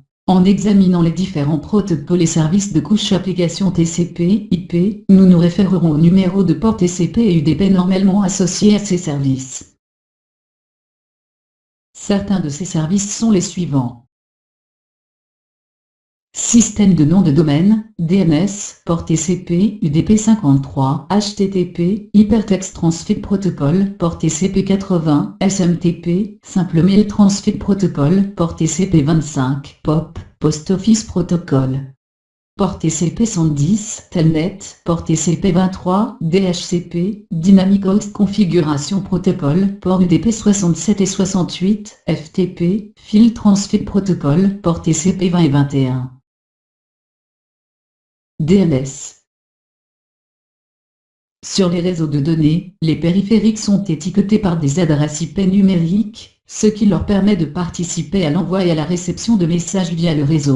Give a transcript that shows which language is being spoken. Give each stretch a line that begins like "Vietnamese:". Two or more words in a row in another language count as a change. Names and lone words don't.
French: En examinant les différents protocoles et services de couche application TCP/IP, nous nous référerons aux numéros de port TCP et UDP normalement associés à ces services. Certains de ces services sont les suivants. Système de nom de domaine, DNS, port TCP, UDP53, HTTP,
English: Hypertext Transfer Protocol,
French: port TCP80, SMTP,
English: Simple Mail Transfer Protocol,
French: port TCP25, POP,
English: Post Office Protocol.
French: Port TCP110, Telnet, port TCP23, DHCP,
English: Dynamic Host Configuration Protocol,
French: port UDP67 et 68, FTP,
English: File Transfer Protocol,
French: port TCP20 et 21. DNS. Sur les réseaux de données, les périphériques sont étiquetés par des adresses IP numériques, ce qui leur permet de participer à l'envoi et à la réception de messages via le réseau.